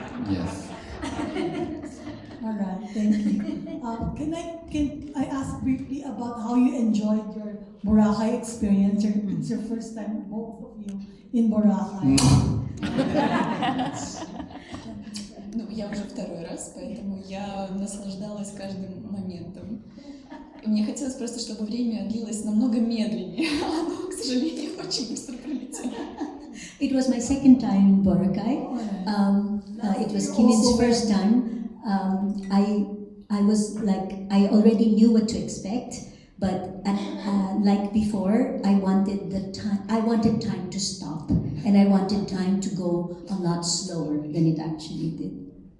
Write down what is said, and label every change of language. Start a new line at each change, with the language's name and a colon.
English: Yes. All right, thank you. Can I ask briefly about how you enjoyed your Boracay experience? It's your first time, both of you, in Boracay.
Russian: Ну, я уже второй раз, поэтому я наслаждалась каждым моментом. И мне хотелось просто, чтобы время длилось намного медленнее, а оно, к сожалению, очень быстро пролетело.
English: It was my second time in Boracay. It was Kimin's first time. I was like, I already knew what to expect, but like before, I wanted time to stop, and I wanted time to go a lot slower than it actually did.